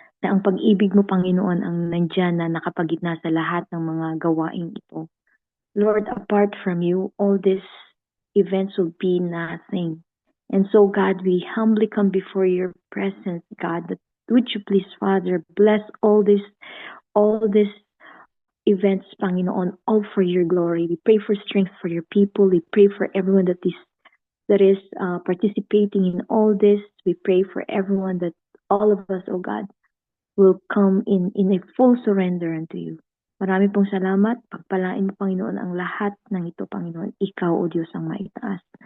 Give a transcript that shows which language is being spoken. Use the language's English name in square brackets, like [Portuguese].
[Filipino] Na ang pag-ibig mo, Panginoon, ang nandyan na nakapagitna sa lahat ng mga gawaing ito. [English] Lord, apart from you, all these events will be nothing. And so, God, we humbly come before your presence, God, that would you please, Father, bless all these events, Panginoon, all for your glory. We pray for strength for your people. We pray for everyone that is participating in all this. We pray for everyone that all of us, oh God, will come in a full surrender unto you. [Filipino] Marami pong salamat. Pagpalain mo, Panginoon, ang lahat ng ito, Panginoon. Ikaw, O Diyos, ang maitaas.